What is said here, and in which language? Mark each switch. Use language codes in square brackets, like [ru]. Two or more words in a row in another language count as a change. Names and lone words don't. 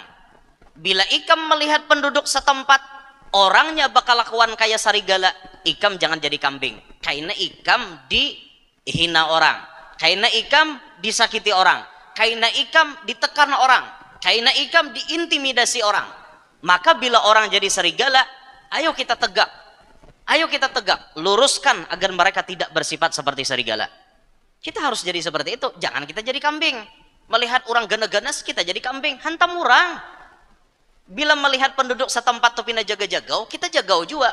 [bjn] Bila ikam melihat penduduk setempat orangnya bakal lakuan kayak serigala, ikam jangan jadi kambing. Kaina ikam dihina orang, kaina ikam disakiti orang, kaina ikam ditekan orang, kaina ikam diintimidasi orang. [id] Maka bila orang jadi serigala, ayo kita tegak. Ayo kita tegak, luruskan agar mereka tidak bersifat seperti serigala. Kita harus jadi seperti itu, jangan kita jadi kambing. Melihat orang ganas-ganas, kita jadi kambing, hantam orang. [bjn] Bila melihat penduduk setempat tuh pindah jaga-jagau, kita jagau juga.